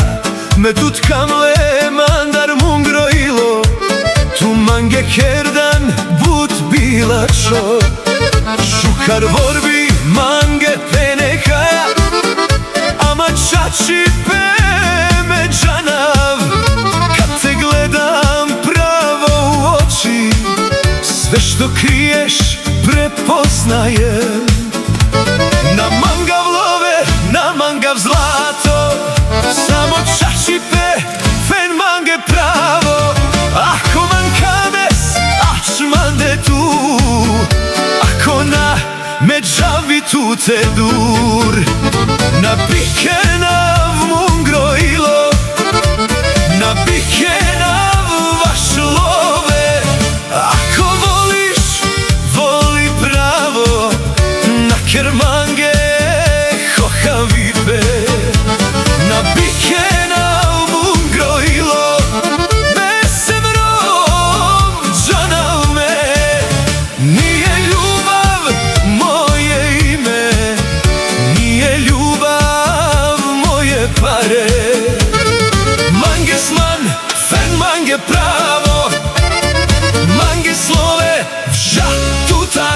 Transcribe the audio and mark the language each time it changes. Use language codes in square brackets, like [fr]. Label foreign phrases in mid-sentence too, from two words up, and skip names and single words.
[rom] Me tutkamle mandar mungrojilo, tu mange kerdan but bila čo. Šukar vorbi mange penekaja, ama čači pe me džanav. [sr] Kad te gledam pravo u oči, sve što kriješ prepoznajem. [rom] Na mangav love, na mangav zlato, samo čači pe, fen mange pravo. Ako man kames, aš mande tu, ako na me džavi tu te dur. Na bikenav mungrojilo, na bikenav vaš love. [sr] Ako voliš, voli pravo, [rom] na kermange hohavipe. Na bikenav mungrojilo, me se vrom džanav me. [sr] Nije ljubav moje ime, nije ljubav moje pare. [rom] Mange sman, fen mange pravo, mange slove, vža tutar.